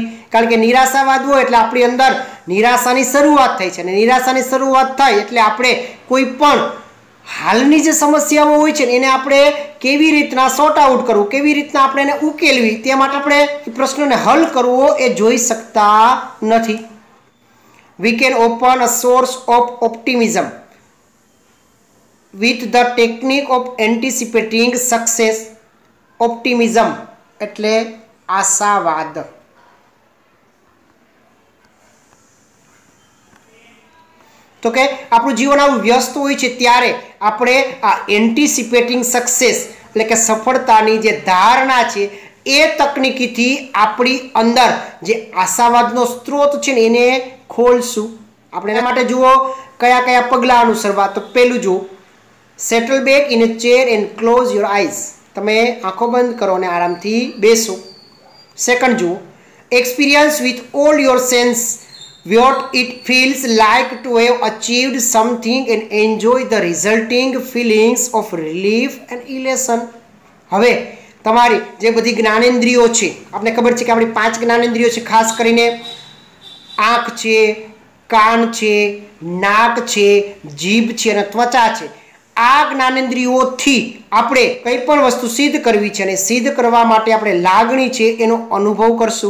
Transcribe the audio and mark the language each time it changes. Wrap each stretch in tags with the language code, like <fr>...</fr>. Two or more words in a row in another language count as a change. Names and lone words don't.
<gu>કારણ કે નિરાશાવાદ હોય એટલે આપણી અંદર નિરાશાની શરૂઆત થાય છે અને નિરાશાની શરૂઆત થાય એટલે આપણે કોઈ પણ હાલની જે સમસ્યાઓ હોય છે એને આપણે કેવી રીતના</gu> <en>sort out</en> <gu>કરવું, કેવી રીતના આપણે એને ઉકેલવી, તે માટે આપણે એ પ્રશ્નોને હલ કરવો એ જોઈ શકતા નથી.</gu> <en>We can open a source of optimism with the technique of anticipating success.</en> <gu>Optimism એટલે આશાવાદ. તો કે આપણું જીવન આવું વ્યસ્ત હોય છે ત્યારે આપણે આ</gu> <en>anticipating success</en> <gu>એટલે કે સફળતાની જે ધારણા છે એ તકનીકીથી આપણી અંદર જે આશાવાદનો સ્ત્રોત છે ને એને ખોલશું. આપણે એના માટે જુઓ કયા કયા પગલાં અનુસરવા. તો પહેલું જુઓ,</gu> <en>settle back in a chair and close your eyes.</en> <gu>તમે આંખો બંધ કરો અને આરામથી બેસો. સેકન્ડ જુઓ,</gu> <en>experience with all your sense what it feels like to have achieved something and enjoy the resulting feelings of relief and elation.</en> <gu>હવે તમારી જે બધી જ્ઞાનેન્દ્રિયો છે, આપણે ખબર છે કે આપણી 5 જ્ઞાનેન્દ્રિયો છે, ખાસ કરીને આંખ છે, કાન છે, નાક છે, જીભ છે અને ત્વચા છે. આ જ્ઞાનેન્દ્રિયોથી આપણે કંઈ પણ વસ્તુ સિદ્ધ કરવી છે અને સિદ્ધ કરવા માટે આપણે લાગણી છે એનો અનુભવ કરશું.</gu>